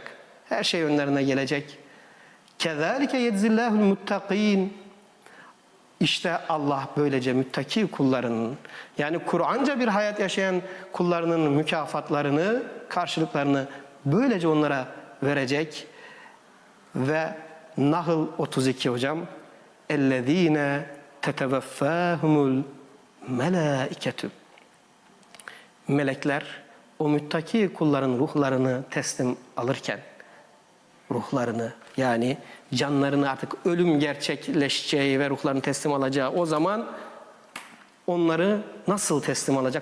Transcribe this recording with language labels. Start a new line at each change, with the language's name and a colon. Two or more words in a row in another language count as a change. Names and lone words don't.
Turkish: Her şey önlerine gelecek.
Arabic: كذلك يجزي الله المتقين.
Turkish: İşte Allah böylece müttaki kullarının, yani Kur'anca bir hayat yaşayan kullarının mükafatlarını, karşılıklarını böylece onlara verecek. Ve Nahl 32 hocam.
Arabic: اَلَّذ۪ينَ تَتَوَفَّاهُمُ الْمَلَائِكَةُ.
Turkish: Melekler o müttaki kulların ruhlarını teslim alırken, ruhlarını, yani canlarını, artık ölüm gerçekleşeceği ve ruhlarını teslim alacağı o zaman onları nasıl teslim alacak?